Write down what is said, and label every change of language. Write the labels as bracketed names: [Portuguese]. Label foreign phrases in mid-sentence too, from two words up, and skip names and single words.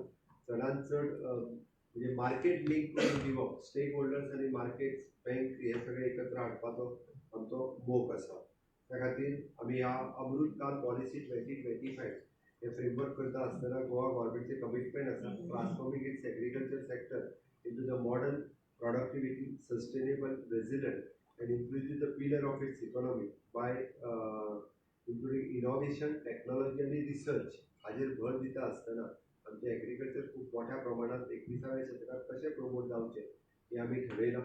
[Konkani] चडांत चड म्हणजे [English] market link [Konkani] करून दिवप. [English] stake holders [Konkani] आनी [English] markets bank [Konkani] हे सगळे एकत्र हाडपाचो आमचो मोख आसा. त्या खातीर आमी ह्या अमृतकाल पॉलिसी 2025 हे फ्रेमवर्क करता आसतना गोवा गव्हर्मेंटचे कमिटमेंट आसा [English] transforming its agriculture sector into the modern productivity sustainable resilient and inclusive the pillar of its economy by including innovation technology [Konkani] आनी रिसर्च हाजेर भर दिता आसतना आमचें एग्रीकल्चर खूब मोठ्या प्रमाणात 21व्या शेतकांत कशें प्रमोट जावचें हें आमी थारयलां.